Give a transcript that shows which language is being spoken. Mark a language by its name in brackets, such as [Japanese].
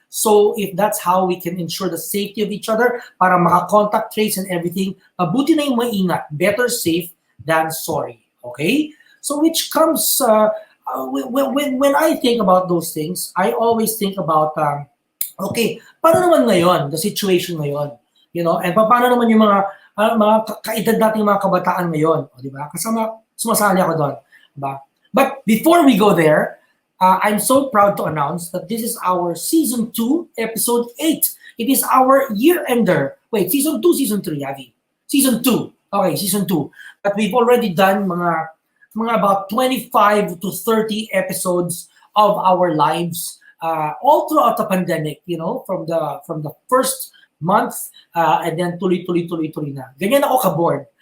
[English] So if that's how we can ensure the safety of each other, [Filipino] para maka-contact trace and everything, mabuti na yung maingat. [English] Better safe than sorry. Okay, so which comes when I think about those things, I always think about [Filipino] Okay, paano naman ngayon, [English] the situation [Filipino] ngayon? And paano naman yung mga kaedad nating mga kabataan ngayon, di ba? Kasama, sumasali ako doon, di ba? [English] But before we go there, I'm so proud to announce that this is our season 2, episode 8. It is our year-ender. Wait, season 2, season 3, Avi? Season 2. Okay, season 2. But we've already done mga about 25 to 30 episodes of our lives all throughout the pandemic, from the first month and then [Filipino] tuloy na. Ganyan ako ka-board.